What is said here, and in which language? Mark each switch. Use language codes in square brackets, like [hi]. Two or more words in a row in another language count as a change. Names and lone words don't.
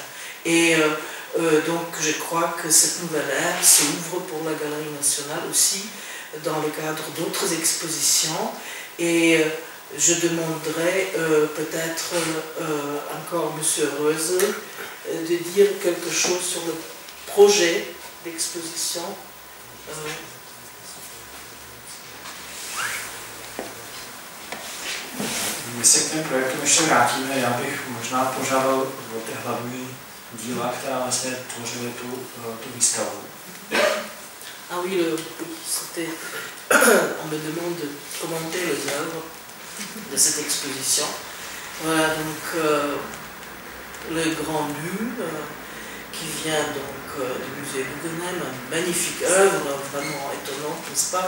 [fr] Et donc je crois que cette nouvelle ère s'ouvre pour la Galerie nationale aussi dans le cadre d'autres expositions, et je demanderai peut-être encore M. Reus de dire quelque chose sur le projet d'exposition. [cs] My se k těm projektům ještě vrátíme. Já bych možná požádal o ty hlavní díla, která vlastně tvořily tu výstavu. [fr] Ah oui, c'était. On me demande de commenter les œuvres de cette exposition. Voilà, donc le Grand Nu, qui vient donc du musée Guggenheim, une magnifique œuvre, vraiment étonnante, n'est-ce pas?